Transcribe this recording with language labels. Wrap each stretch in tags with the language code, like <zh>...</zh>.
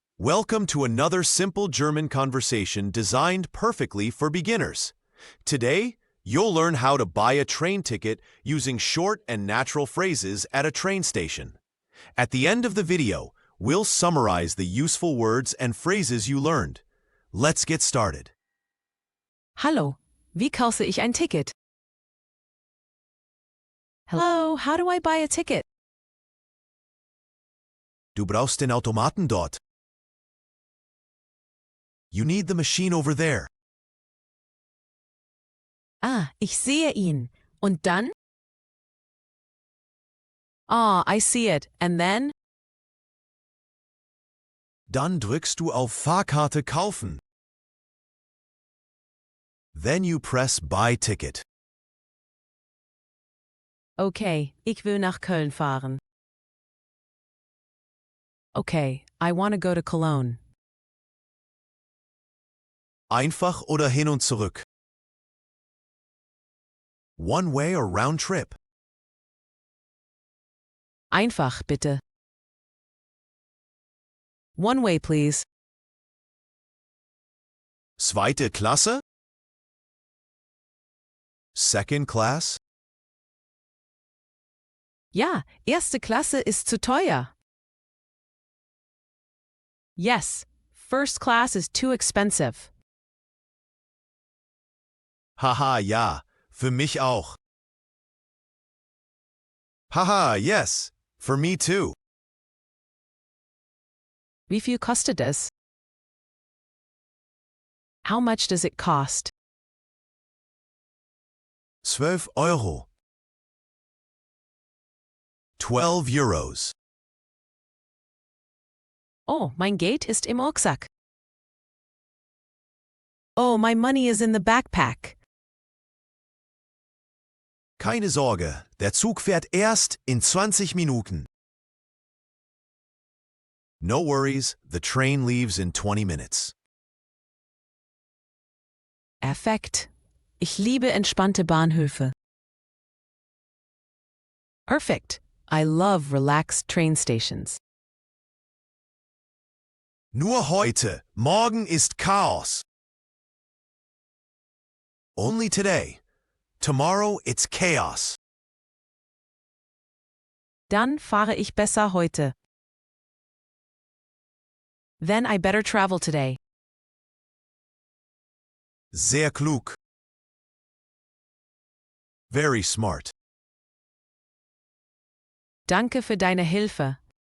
<en>Welcome to another simple German conversation designed perfectly for beginners. Today, you'll learn how to buy a train ticket using short and natural phrases at a train station. At the end of the video, we'll summarize the useful words and phrases you learned. Let's get started.</en> <de>Hallo, wie kaufe ich ein Ticket?</de> <en>Hello, how do I buy a ticket?</en> <de>Du brauchst den Automaten dort.</de> <en>You need the machine over there.</en> <de>Ah, ich sehe ihn. Und dann?</de> <en>Ah, I see it. And then?</en> <de>Dann drückst du auf Fahrkarte kaufen.</de> <en>Then you press Buy Ticket.</en> <de>Okay, ich will nach Köln fahren.</de> <en>Okay, I want to go to Cologne.</en> <de>Einfach oder hin und zurück?</de> <en>One way or round trip?</en> <de>Einfach, bitte.</de> <en>One way, please.</en> <de>Zweite Klasse?</de> <en>Second class?</en> <de>Ja, erste Klasse ist zu teuer.</de> <en>Yes, first class is too expensive.</en> <de>Haha, ja, für mich auch.</de> <en>Haha, yes, for me too.</en> <de>Wie viel kostet es?</de> <en>How much does it cost?</en> <de>12 Euro.</de> <en>12 Euros.</en> <de>Oh, mein Geld ist im Rucksack.</de> <en>Oh, my money is in the backpack.</en> <de>Keine Sorge, der Zug fährt erst in 20 Minuten.</de> <en>No worries, the train leaves in 20 minutes.</en> <de>Perfekt. Ich liebe entspannte Bahnhöfe.</de> <en>Perfect. I love relaxed train stations.</en> <de>Nur heute, morgen ist Chaos.</de> <en>Only today. Tomorrow it's chaos.</en> <de>Dann fahre ich besser heute.</de> <en>Then I better travel today.</en> <de>Sehr klug.</de> <en>Very smart.</en> <de>Danke für deine Hilfe.</de>